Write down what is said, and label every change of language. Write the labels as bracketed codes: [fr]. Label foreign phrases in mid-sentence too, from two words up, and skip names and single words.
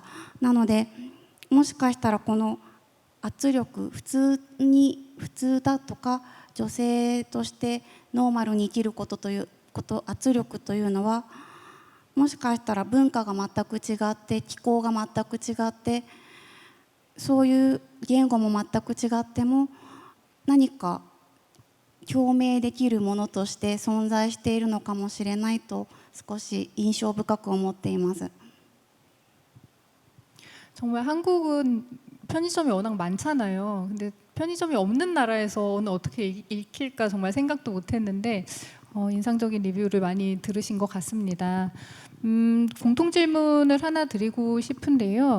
[ja] なのでもしかしたらこの圧力、普通だとか女性としてノーマルに生きることということ圧力というのはもしかしたら文化が全く違って気候が全く違ってそういう言語も全く違っても何か共鳴できるものとして存在しているのかもしれないと少し印象深く思っています。 [ko] 정말 한국은 편의점이 워낙 많잖아요. 근데 편의점이 없는 나라에서는 어떻게 읽힐까 정말 생각도 못했는데 인상적인 리뷰를 많이 들으신 것 같습니다. 공통 질문을 하나 드리고 싶은데요.